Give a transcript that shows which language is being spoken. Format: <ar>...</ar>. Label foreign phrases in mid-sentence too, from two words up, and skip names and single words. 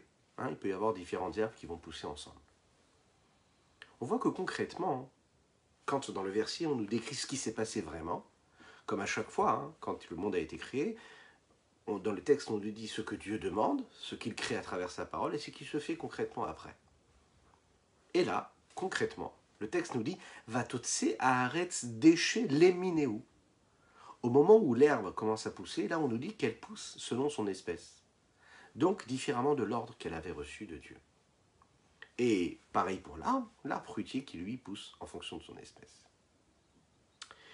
<fr>Il peut y avoir différentes herbes qui vont pousser ensemble. On voit que concrètement, quand dans le verset on nous décrit ce qui s'est passé vraiment, comme à chaque fois, quand le monde a été créé, dans le texte on nous dit ce que Dieu demande, ce qu'il crée à travers sa parole et ce qui se fait concrètement après. Et là, concrètement, le texte nous dit</fr> <he>ותוצא הארץ דשא למינהו.</he> <fr>Au moment où l'herbe commence à pousser, là on nous dit qu'elle pousse selon son espèce. Donc différemment de l'ordre qu'elle avait reçu de Dieu. Et pareil pour l'arbre fruitier qui lui pousse en fonction de son espèce.</fr>